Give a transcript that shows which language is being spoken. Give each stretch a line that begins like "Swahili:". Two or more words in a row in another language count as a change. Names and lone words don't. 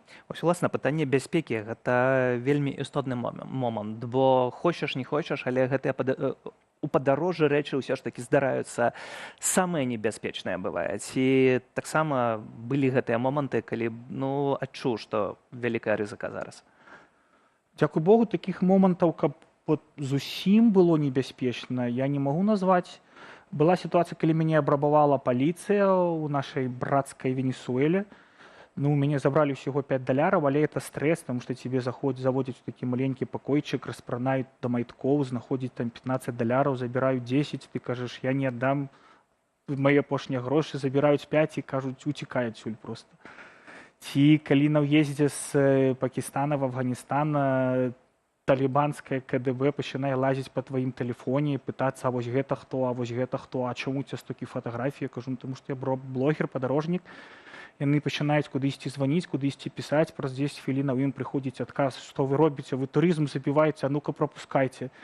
Belarusian: Вось, уласна, пытанне бяспекі – гэта вельмі істотны момант, бо хочаш, не хочаш, але гэтыя у падарожжы рэчы ўсё ж такі здараюцца самыя небяспечныя бываюць. І таксама былі гэтыя моманты, калі адчуў, што вялікая рызыка зараз. Дзякуй Богу, такіх момантаў, каб зусім было небяспечна, я не магу назваць.
Russian: Была ситуация, когда меня абрабавала полиция у нашей братской Венесуэле. Меня забрали всего $5, але это стресс, потому что тебе заводят в такой маленький покойчик,
Belarusian: распранают до майтков,
Russian: находят там $15, забирают 10, ты кажешь, я не отдам мои
Belarusian: апошнія гроши,
Russian: забирают 5 и кажут, утекай отсюль просто.
Belarusian: Ці, калі на ўездзе з Пакістана в Афганістан, талібанская КДБ пачынае лазіць па тваім тэлефоне і пытацца, а вось гэта хто, а чаму у цябе столькі фатаграфій? Я кажу, тому што я блогер, падарожнік. Яны пачынаюць кудысьці званіць, кудысьці пісаць, праз 10 хвілін ім прыходзіць адказ, што вы робіце, вы турызм забіваеце, а ну-ка прапускайце.